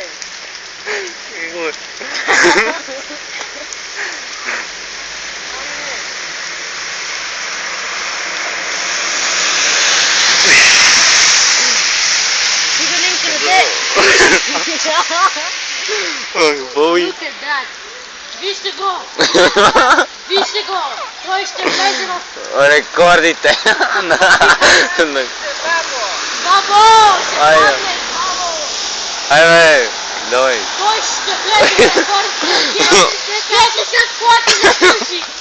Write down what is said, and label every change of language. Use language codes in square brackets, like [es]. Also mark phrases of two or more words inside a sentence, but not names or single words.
[bg] Какво е? Сигурен краде. Боби. [en] Look at that. [bg] Вижте го! Вижте го! Той ще влезе в... Рекордите. Бабо! Ще Айде. падне! Бабо! Айде, давай. Той ще влезе в рекордите! Гледайте с плати за ключи!